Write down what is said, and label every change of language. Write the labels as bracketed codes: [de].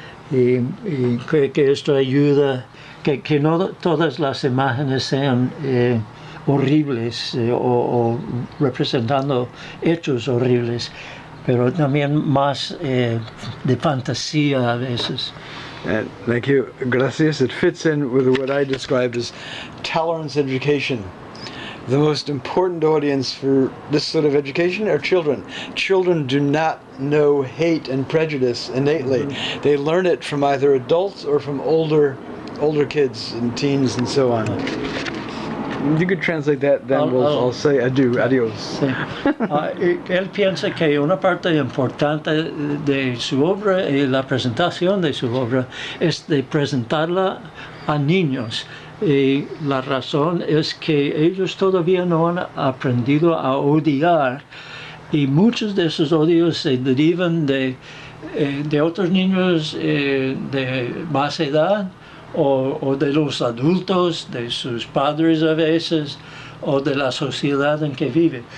[es] Y creo que esto ayuda, que no todas las imágenes sean horribles o representando hechos horribles, pero también más de fantasía a veces. [en] Thank you. [es] Gracias. [en] It fits in with what I described as tolerance education. The most important audience for this sort of education are children. Children do not know hate and prejudice innately. Mm-hmm. They learn it from either adults or from older kids and teens and so on. You could translate that, then I'll say adios. [es] Sí. Él piensa que una parte importante de su obra y la presentación de su obra es de presentarla a niños. Y la razón es que ellos todavía no han aprendido a odiar, y muchos de esos odios se derivan de otros niños de más edad o de los adultos, de sus padres a veces, o de la sociedad en que vive.